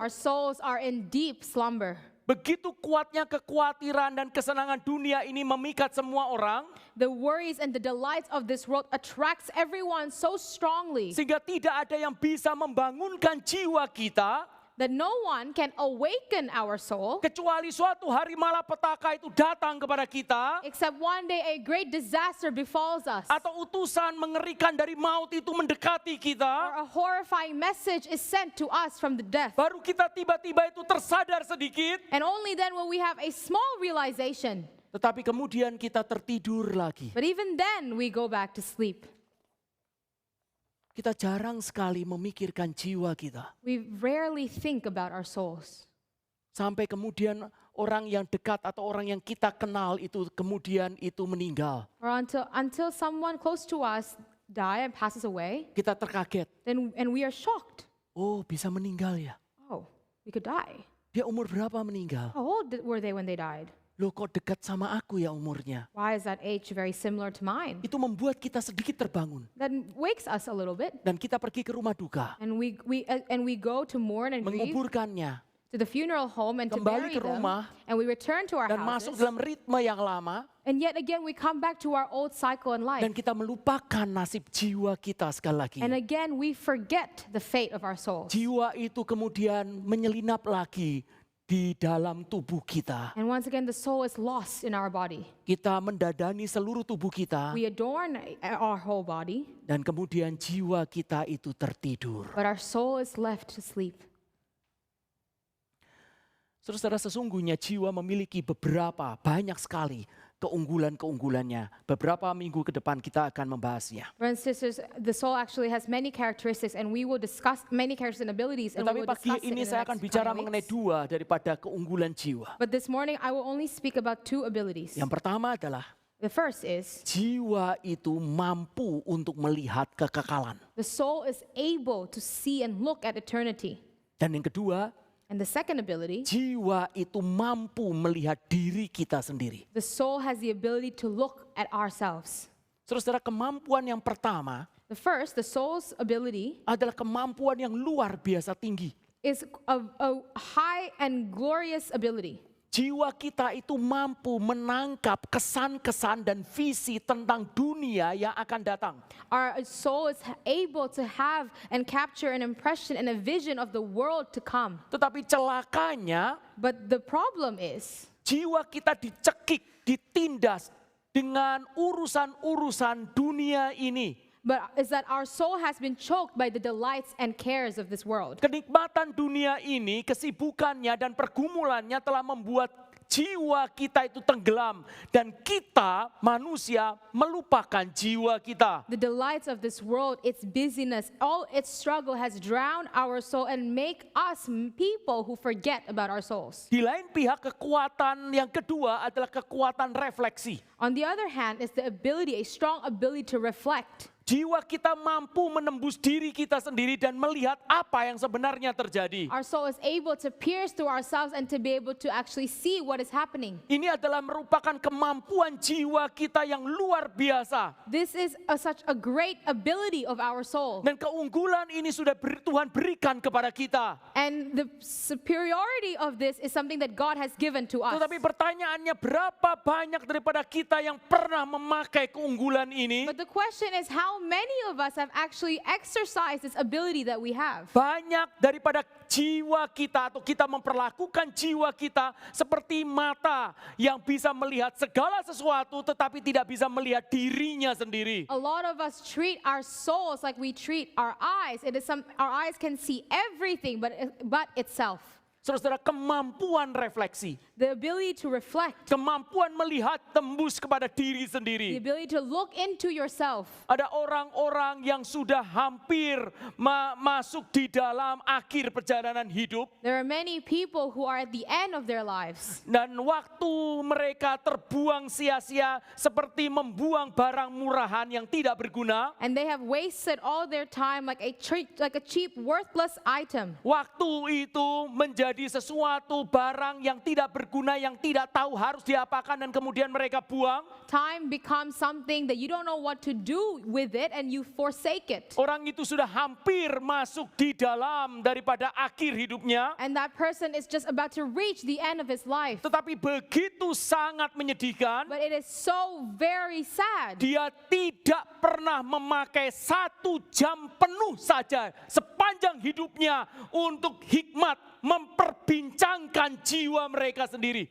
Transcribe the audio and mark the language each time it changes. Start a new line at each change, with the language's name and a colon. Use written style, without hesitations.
English: Our souls are in deep slumber.
Indonesian: begitu kuatnya kekhawatiran dan kesenangan dunia ini memikat semua orang,
English: The worries and the delights of this world attracts everyone so strongly
Indonesian: sehingga tidak ada yang bisa membangunkan jiwa kita,
English: that no one can awaken our soul
Indonesian: kecuali suatu hari malapetaka itu datang kepada kita,
English: except one day a great disaster befalls us.
Indonesian: atau utusan mengerikan dari maut itu mendekati
English: Or
Indonesian: kita,
English: a horrifying message is sent to us from the death.
Indonesian: baru kita tiba-tiba itu tersadar sedikit,
English: And only then will we have a small realization.
Indonesian: tetapi kemudian kita tertidur lagi.
English: But even then we go back to sleep.
Indonesian: Kita jarang sekali memikirkan jiwa kita.
English: We rarely think about our souls.
Indonesian: Sampai kemudian orang yang dekat atau orang yang kita kenal itu kemudian itu meninggal.
English: Or until someone close to us die and passes away,
Indonesian: Kita terkaget.
English: and we are shocked.
Indonesian: Oh, bisa meninggal ya?
English: Oh, we could die.
Indonesian: Dia umur berapa meninggal?
English: How old were they when they died?
Indonesian: Loh, kok dekat sama aku ya umurnya?
English: Why is that age very similar to mine?
Indonesian: Itu membuat kita sedikit terbangun.
English: That wakes us a little bit.
Indonesian: Dan kita pergi ke rumah duka.
English: And we go to mourn and grieve,
Indonesian: Menguburkannya.
English: to the funeral home and to
Indonesian: Kembali
English: bury
Indonesian: ke
English: them.
Indonesian: rumah.
English: And we return to our
Indonesian: Dan masuk
English: houses.
Indonesian: dalam ritme yang lama.
English: And yet again we come back to our old cycle in life.
Indonesian: Dan kita melupakan nasib jiwa kita sekali lagi.
English: And again we forget the fate of our souls.
Indonesian: Jiwa itu kemudian menyelinap lagi di dalam tubuh kita.
English: And once again, the soul is lost in our body.
Indonesian: Kita mendadani seluruh tubuh kita
English: We adorn our whole body,
Indonesian: dan kemudian jiwa kita itu tertidur.
English: but our soul is left to sleep.
Indonesian: Saudara, sesungguhnya jiwa memiliki banyak sekali keunggulan-keunggulannya. Beberapa minggu ke depan kita akan membahasnya.
English: Brothers and sisters, the soul actually has many characteristics, and we will discuss many characteristics and abilities, and we
Indonesian: Tetapi
English: will
Indonesian: pagi
English: discuss it in
Indonesian: ini
English: the
Indonesian: saya akan
English: next
Indonesian: bicara
English: coming
Indonesian: mengenai
English: weeks.
Indonesian: dua daripada keunggulan jiwa.
English: But this morning, I will only speak about two abilities.
Indonesian: Yang pertama adalah
English: The first is
Indonesian: jiwa itu mampu untuk melihat kekekalan.
English: the soul is able to see and look at eternity.
Indonesian: Dan yang kedua,
English: And the second ability,
Indonesian: jiwa itu mampu melihat diri kita sendiri.
English: the soul has the ability to look at ourselves.
Indonesian: Saudara, kemampuan yang pertama
English: The first, the soul's ability,
Indonesian: adalah kemampuan yang luar biasa tinggi.
English: is a high and glorious ability.
Indonesian: Jiwa kita itu mampu menangkap kesan-kesan dan visi tentang dunia yang akan datang.
English: Our soul is able to have and capture an impression and a vision of the world to come.
Indonesian: Tetapi celakanya,
English: But the problem is,
Indonesian: jiwa kita dicekik, ditindas dengan urusan-urusan dunia ini.
English: is that our soul has been choked by the delights and cares of this world.
Indonesian: Kenikmatan dunia ini, kesibukannya dan pergumulannya telah membuat jiwa kita itu tenggelam. Dan kita, manusia, melupakan jiwa kita.
English: The delights of this world, its busyness, all its struggle has drowned our soul and make us people who forget about our souls.
Indonesian: Di lain pihak, kekuatan yang kedua adalah kekuatan refleksi.
English: On the other hand, is the ability, a strong ability to reflect.
Indonesian: Jiwa kita mampu menembus diri kita sendiri dan melihat apa yang sebenarnya terjadi.
English: Our soul is able to pierce through ourselves and to be able to actually see what is happening.
Indonesian: Ini adalah merupakan kemampuan jiwa kita yang luar biasa.
English: This is such a great ability of our soul.
Indonesian: Dan keunggulan ini sudah Tuhan berikan kepada kita.
English: And the superiority of this is something that God has given to us.
Indonesian: Tetapi pertanyaannya, berapa banyak daripada kita yang pernah memakai keunggulan ini?
English: But the question is, how many of us have actually exercised this ability that we have?
Indonesian: Banyak daripada jiwa kita atau kita memperlakukan jiwa kita seperti mata yang bisa melihat segala sesuatu tetapi tidak bisa melihat dirinya sendiri.
English: A lot of us treat our souls like we treat our eyes. Our eyes can see everything but itself.
Indonesian: Saudara, kemampuan refleksi,
English: The ability to reflect,
Indonesian: kemampuan melihat tembus kepada diri
English: the
Indonesian: sendiri.
English: ability to look into yourself.
Indonesian: Ada orang-orang yang sudah hampir masuk di dalam akhir perjalanan hidup.
English: There are many people who are at the end of their lives.
Indonesian: Dan waktu mereka terbuang sia-sia seperti membuang barang murahan yang tidak berguna.
English: And they have wasted all their time like a cheap, worthless item.
Indonesian: Waktu itu menjadi sesuatu barang yang tidak berguna, yang tidak tahu harus diapakan dan kemudian mereka buang.
English: Time becomes something that you don't know what to do with it and you forsake it.
Indonesian: Orang itu sudah hampir masuk di dalam daripada akhir hidupnya.
English: And that person is just about to reach the end of his life.
Indonesian: Tetapi begitu sangat menyedihkan,
English: But it is so very sad.
Indonesian: dia tidak pernah memakai 1 jam penuh saja sepanjang hidupnya untuk hikmat memperbincangkan jiwa mereka sendiri.